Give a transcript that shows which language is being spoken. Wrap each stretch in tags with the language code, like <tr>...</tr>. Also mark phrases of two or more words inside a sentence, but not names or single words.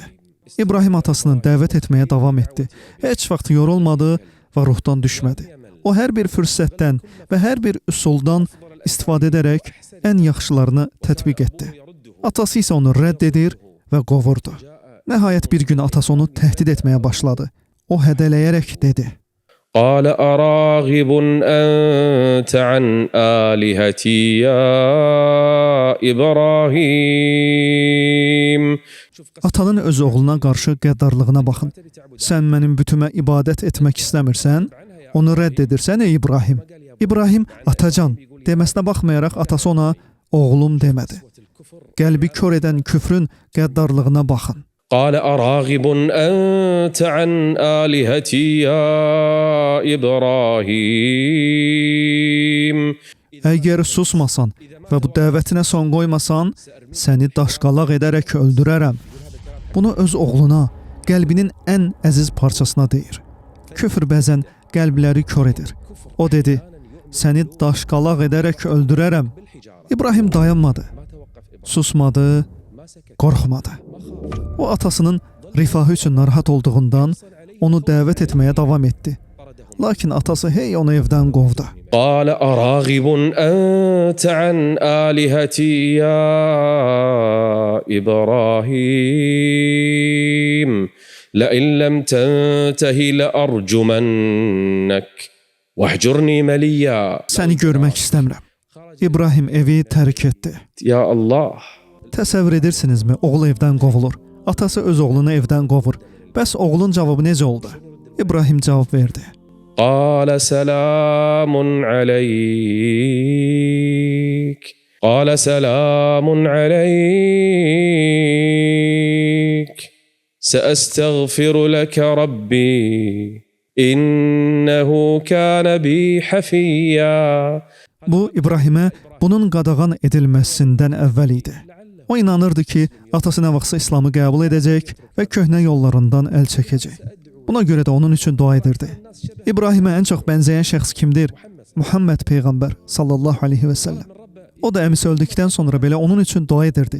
<az>İbrahim atasını dəvət etməyə davam etdi. Heç vaxt yorulmadı və ruhdan düşmədi. O hər bir fürsətdən və hər bir üsuldan istifadə edərək ən yaxşılarını tətbiq etdi. Atası isə onu rədd edir və qovurdu. Nəhayət bir gün atası onu təhdid etməyə başladı. O hədələyərək dedi:</az> <ar>قال أراغب أنت عن آلهتي يا إبراهيم.</ar> <az>Atanın öz oğluna qarşı qəddarlığına baxın. Sən mənim bütümə ibadət etmək istəmirsən, onu rədd edirsən ey İbrahim. İbrahim atacan deməsinə baxmayaraq atası ona oğlum demədi. Qəlbi kör edən küfrün qəddarlığına baxın.</az> <ar>قال أراغب أنت عن آلهتي يا إبراهيم.</ar> <az>Əgər susmasan və bu dəvətinə son qoymasan, səni daşqalaq edərək öldürərəm. Bunu öz oğluna, qəlbinin ən əziz parçasına deyir. Küfr bəzən qəlbləri kör edir. O dedi, səni daşqalaq edərək öldürərəm. İbrahim dayanmadı, susmadı, qorxmadı. O atasının rifahı üçün narahat olduğundan onu dəvət etməyə davam etdi. Lakin atası hey onu evdən qovdu.</az> <ar>قال أراغب أنت عن آلهتي يا إبراهيم لئن لم تنته لأرجمنك واهجرني مليا.</ar> <az>Səni görmək istəmirəm. İbrahim evi tərk etdi.</az> <ar>يا الله.</ar> <az>Təsəvvür edirsinizmi? Oğul evdən qovulur. Atası öz oğlunu evdən qovur. Bəs oğlun cavabı necə oldu? İbrahim cavab verdi.</az> <ar>قال سلام عليك. قال سلام عليك سأستغفر لك ربي إنه كان بي حفيا.</ar> <az>Bu İbrahimə bunun qadağan edilməsindən əvvəl idi. O inanırdı ki, atası nə vaxtsa İslamı qəbul edəcək və köhnə yollarından əl çəkəcək. Buna görə də onun üçün dua edirdi. İbrahimə ən çox bənzəyən şəxs kimdir? Muhammed Peyğəmbər</az> <ar>صلى الله عليه</ar> <az>və səlləm. O da əmisi öldükdən sonra belə onun üçün dua edirdi.</az>